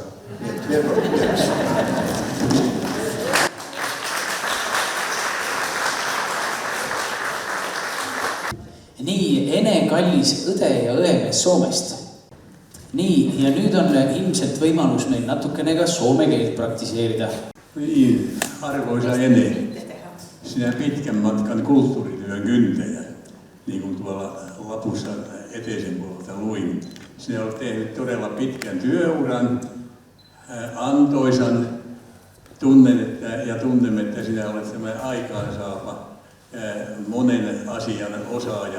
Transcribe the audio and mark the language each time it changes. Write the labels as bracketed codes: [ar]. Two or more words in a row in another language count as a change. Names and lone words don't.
[et] Nii et veel kord tervis. Nii, Ene kallis õde ja õemees Soomest. Nii, ja nüüd on ilmselt võimalus meil natukene ka soome keelt praktiseerida. [fi] Niin, arvoisa Ene, sinä pitkän matkan kulttuurityön kyntäjä, niin kuin tuolla lapussa eteisen puolelta luin. Sinä olet tehnyt todella pitkän työuran, antoisan, tunnemme, että sinä olet sellainen aikaansaava, monen asian osaaja.